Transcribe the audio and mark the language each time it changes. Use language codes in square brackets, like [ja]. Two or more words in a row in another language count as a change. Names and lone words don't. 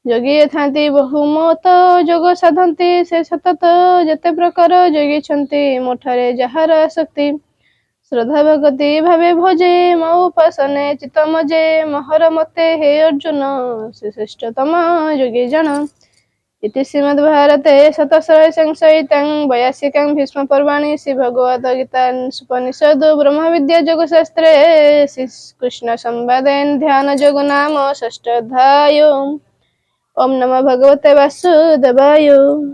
[or] ଯୋଗୀ ଥାନ୍ତି ବହୁମତ ଯୋଗ ସାଧନ୍ତି ସେ ସତତ ଯେତେ ପ୍ରକାର ଯୋଗୀଛନ୍ତି ମୋଠାରେ ଯାହାର ଆସକ୍ତି ଶ୍ରଦ୍ଧା ଭଗତି ଭାବେ ଭଜେ ମୋ ଉପାସନେ ଚିତ ମଜେ ମହର ମତେ ହେ ଅର୍ଜୁନ ସେ ଶ୍ରେଷ୍ଠତମ ଯୋଗୀ ଜଣ [sa] इति श्रीमद्भारते शतसहस्रसंहितां वैयासिकां भीष्मपर्वणि श्रीभगवद्गीतासूपनिषद् ब्रह्मविद्यायोगशास्त्रे श्रीकृष्णसंवादे ध्यानयोगो नाम षष्ठोऽध्यायो। ओम नमो भगवते वासुदेवाय।